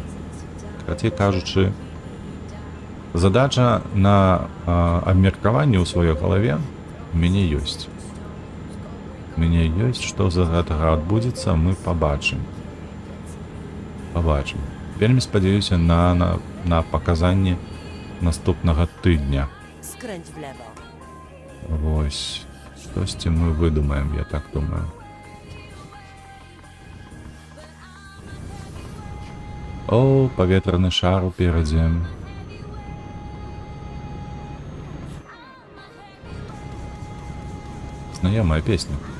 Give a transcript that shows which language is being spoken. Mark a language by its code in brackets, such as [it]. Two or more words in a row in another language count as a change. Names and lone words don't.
[be] Карацей кажучы, задача на абмеркаванне ў сваёй галаве у мяне ёсць. У мяне ёсць, што за гэтага адбудзецца, мы пабачым. Вельмі спадзяюся на паказанні наступнага тыдня. [pl] Skręć w lewo. [be] Вось, штосьці мы выдумаем, я так думаю. О, паветраны шар уперадзе. Знаёмая песня.